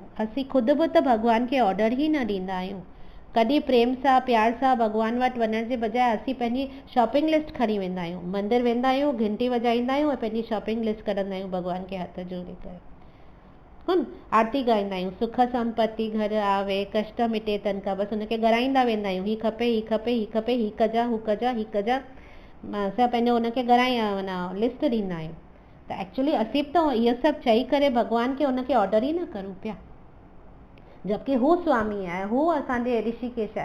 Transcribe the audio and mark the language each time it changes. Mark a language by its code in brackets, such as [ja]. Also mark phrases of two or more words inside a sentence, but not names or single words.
[sd] असीं ख़ुदि बि त भॻवान खे ऑर्डर ई न ॾींदा आहियूं। कॾहिं प्रेम सां प्यार सां भॻवान वटि वञण जे बजाए असीं पंहिंजी [en] shopping list [sd] खणी वेंदा आहियूं, मंदरु वेंदा आहियूं, घंटी वॼाईंदा आहियूं ऐं पंहिंजी [en] shopping list [sd] कढंदा आहियूं भॻवान खे हथ जोड़े करे। आरती ॻाईंदा आहियूं, [hi] सुख संपत्ति घर आवे, कष्ट मिटे तन का, [sd] बसि हुनखे ॻाराईंदा वेंदा आहियूं, ही खपे, ही खपे, ही खपे, ही कजा, हू कजा, ही कजा। असां पंहिंजो हुनखे माना लिस्ट ॾींदा आहियूं। त एक्चुअली असीं त इहो सभु चई करे भॻवान खे हुनखे ऑर्डर ई न करूं पिया, जबकि हू स्वामी आहे, हू असांजे ऋषिकेश आहे।